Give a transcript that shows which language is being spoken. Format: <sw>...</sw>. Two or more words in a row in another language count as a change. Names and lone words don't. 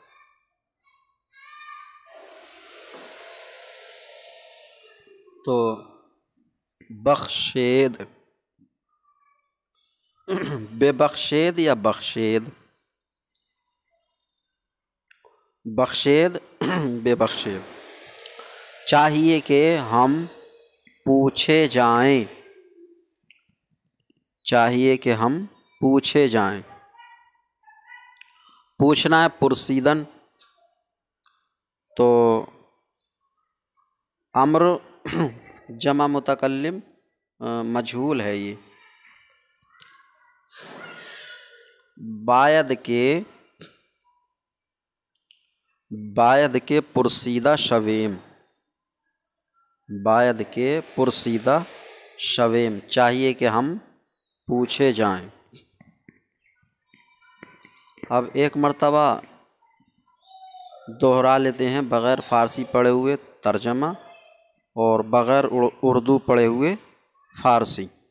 <ur>तो</ur> <fa>بخشید، ببخشید</fa> <ur>या</ur> <fa>بخشید، بخشید ببخشید,</fa> <ur>چاہیے کہ ہم پوچھے جائیں، چاہیے کہ ہم پوچھے جائیں. پوچھنا ہے پرسیدن، تو امر جمع متکلم مجہول ہے یہ.</ur> <fa>باید که پرسیده شویم، باید که پرسیده شویم,</fa> <ur>چاہیے کہ ہم پوچھے جائیں. اب ایک مرتبہ دہرا لیتے ہیں بغیر فارسی پڑھے ہوئے ترجمہ اور بغیر اردو پڑھے ہوئے فارسی.</ur>